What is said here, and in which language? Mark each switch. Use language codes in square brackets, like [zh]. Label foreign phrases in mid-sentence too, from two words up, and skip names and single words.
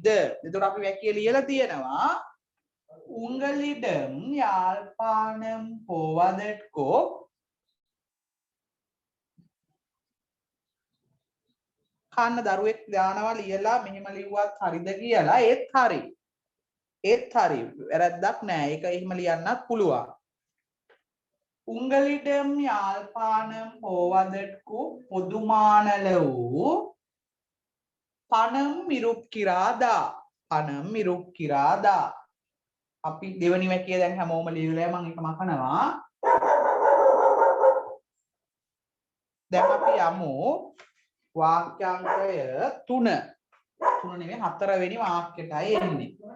[si] එතකොට අපි වැකිය ලියලා තියෙනවා [ta] உங்களிடம் யாழ்ப்பாணம் போவதற்கு [si] කන්න දරුවෙක් දානවා ලියලා මෙහෙම ලිව්වත් හරිද කියලා. ඒත් හරි වැරද්දක් නෑ. ඒක එහෙම ලියන්නත් පුළුවන්. [ta] உங்களிடம் யாழ்ப்பாணம் போவதற்கு பொதுமானளவு பணம் ඉරුක්කිරාදා. [si] අපි දෙවනි වැකිය දැන් හැමෝම ලියලා මම එක මකනවා. දැන් අපි යමු වාක්‍යාංකය 3 නෙමෙයි 4 වෙනි වාක්‍යයටයි එන්නේ.